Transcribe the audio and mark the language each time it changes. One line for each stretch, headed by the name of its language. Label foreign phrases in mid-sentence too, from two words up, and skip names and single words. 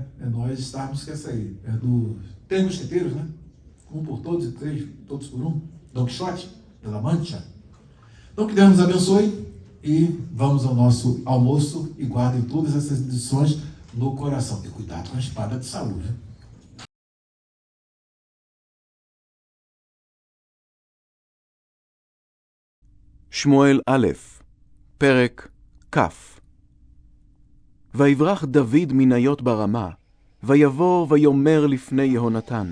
Portuguese: É nós estarmos com essa aí. É do Três Mosqueteiros, né? Um por todos e todos por um. Don Quixote, de La Mancha. Então, que Deus nos abençoe. E vamos ao nosso almoço e guardem todas essas lições no coração. E cuidado com a espada de Saul, né?
Hebrew: שמואל א', פרק כ'. ויברח דוד מניות ברמה, ויבוא ויאמר לפני יהונתן.